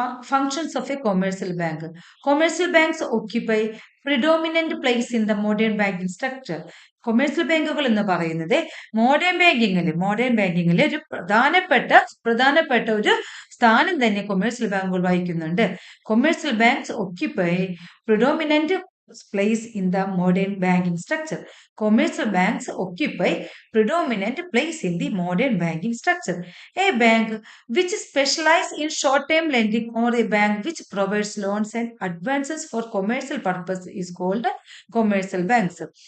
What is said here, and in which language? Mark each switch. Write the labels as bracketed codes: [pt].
[en] Functions of a commercial bank. Commercial banks occupy predominant place in the modern banking structure. [ml] Commercial ബാങ്കുകൾ എന്ന് പറയുന്നത് modern ബാങ്കിങ്ങിൽ ഒരു പ്രധാനപ്പെട്ട ഒരു സ്ഥാനം തന്നെ കൊമേഴ്സ്യൽ ബാങ്കുകൾ വഹിക്കുന്നുണ്ട്. [en] Commercial banks occupy predominant place in the modern banking structure. Commercial banks occupy predominant place in the modern banking structure. A bank which specializes in short-term lending or a bank which provides loans and advances for commercial purpose is called commercial banks.